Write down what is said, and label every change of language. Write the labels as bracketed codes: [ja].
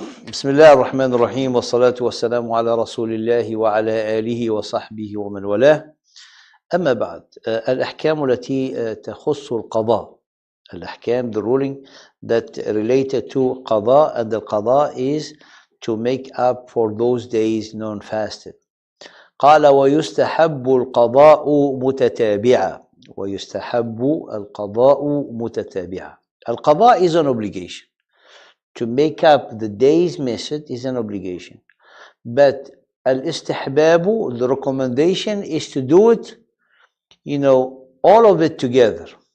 [ar] بسم الله الرحمن الرحيم والصلاة والسلام على رسول الله وعلى آله وصحبه ومن والاه. أما بعد، الأحكام التي تخص القضاء، الأحكام, [en] the ruling that related to قضاء, and the قضاء is to make up for those days non-fasted. [ar] قال ويستحب القضاء متتابعا. ويستحب القضاء متتابعا. [en] القضاء is an obligation. To make up the days missed is an obligation. But al-istihbabu, the recommendation is to do it, all of it together.